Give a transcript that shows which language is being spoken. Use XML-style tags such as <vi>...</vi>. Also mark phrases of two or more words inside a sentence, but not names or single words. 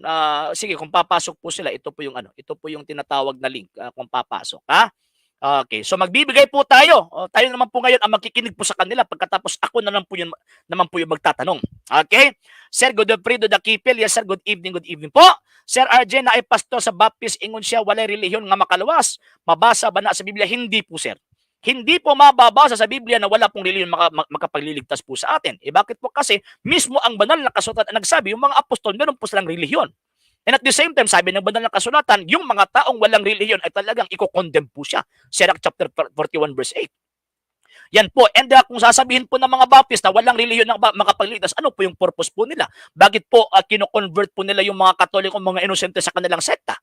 <tl>Sige, kung papasok po sila, ito po yung tinatawag na link kung papasok, ha? Okay, so magbibigay po tayo. Tayo naman po ngayon ang makikinig po sa kanila pagkatapos ako naman po yung magtatanong. Okay?</tl> <en>Sir Godofredo Dakipel, yes sir, good evening po.</en> <ceb>Sir RJ na ay pastor sa Baptist, ingon siya, walay relihiyon nga makaluwas. Mabasa ba na sa Biblia?</ceb> <tl>Hindi po,</tl> <ceb>sir.</ceb> <tl>Hindi po mababasa sa Biblia na wala pong relihiyon makapagliligtas po sa atin. Bakit po? Kasi mismo ang banal na kasulatan nagsabi, yung mga apostol, meron po silang relihiyon.</tl> <en>And at the same time,</en> <tl>sabi ng banal na kasulatan, yung mga taong walang relihiyon ay talagang i-condemn po siya.</tl> <en>Sirach chapter 41 verse 8.</en> <tl>Yan po. And kung sasabihin po ng mga Baptist na walang relihiyon na makapagliligtas, ano po yung purpose po nila? Bakit po kino-convert po nila yung mga Katoliko, mga inosente sa kanilang sekta?</tl>